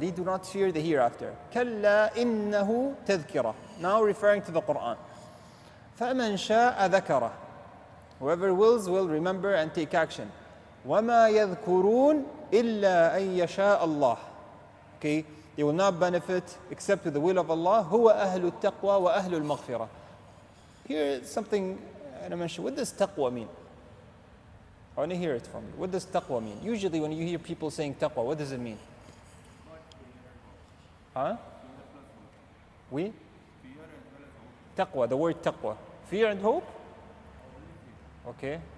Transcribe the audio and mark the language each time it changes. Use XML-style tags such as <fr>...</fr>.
<en>They do not fear the hereafter.</en> <ar>كلا إنه تذكرة.</ar> <en>Now referring to the Qur'an.</en> <ar>فمن شاء ذكره.</ar> <en>Whoever wills will remember and take action.</en> <ar>وما يذكرون إلا أن يشاء الله.</ar> <en>Okay, they will not benefit except with the will of Allah.</en> <ar>هو أهل التقوى وأهل المغفرة.</ar> <en>Here is something I mentioned. What does taqwa mean? I want to hear it from you. What does taqwa mean? Usually when you hear people saying taqwa, what does it mean? Huh? We? Taqwa, the word taqwa. Fear and hope? Okay.</en>